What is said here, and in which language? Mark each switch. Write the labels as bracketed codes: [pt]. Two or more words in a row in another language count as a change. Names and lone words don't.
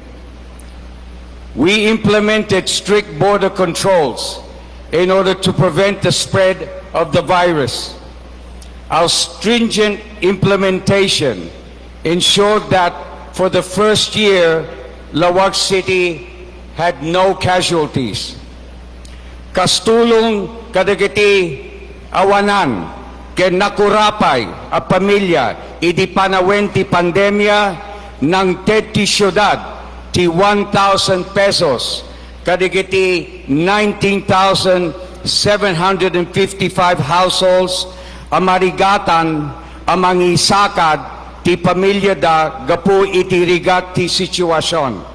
[en] We implemented strict border controls in order to prevent the spread of the virus. Our stringent implementation ensured that for the first year, Lawag City had no casualties. [ilo] Kastulong kadagiti awanan ken nakurapay a pamilya idi panawin ti pandemya ng ti syudad ti 1,000 pesos kadagiti 19,755 households amarigatan amangisakad ti pamilya da gapu iti rigat ti sitwasyon.